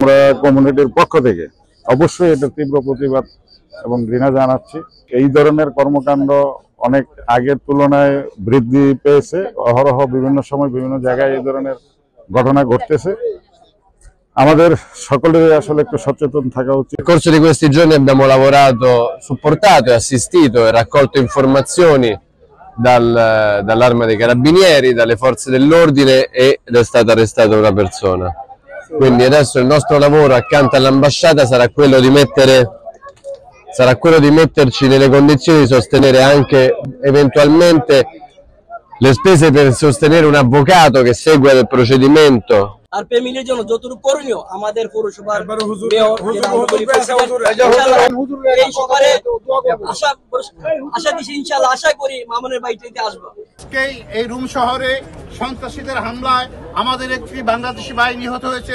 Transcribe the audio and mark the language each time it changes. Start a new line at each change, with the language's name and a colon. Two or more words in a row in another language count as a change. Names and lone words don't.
Bangla: আমরা কমিউনিটির পক্ষ থেকে অবশ্যই এটা তীব্র প্রতিবাদ এবং ঘৃণা জানাচ্ছি। এই ধরনের কর্মকাণ্ড অনেক আগের তুলনায় বৃদ্ধি পেয়েছে। অহরহ বিভিন্ন সময় বিভিন্ন জায়গায় এই ধরনের ঘটনা ঘটতেছে। আমাদের সকলের আসলে একটু সচেতন থাকা উচিত।
Italian: Nel corso di questi giorni abbiamo lavorato, supportato e assistito e raccolto informazioni dall'Arma dei Carabinieri, dalle forze dell'ordine ed è stata arrestata una persona. Quindi adesso il nostro lavoro accanto all'ambasciata sarà quello di metterci nelle condizioni di sostenere anche eventualmente le spese per sostenere un avvocato che segue il procedimento.
Bangla: আর ফ্যামিলির জন্য যতটুকু করণীয় আমাদের পৌরসভার আশা করি মামুনের বাড়িতে আসবো। এই রুম শহরে সন্ত্রাসীদের হামলায় আমাদের একটি বাংলাদেশি ভাই নিহত হয়েছেন।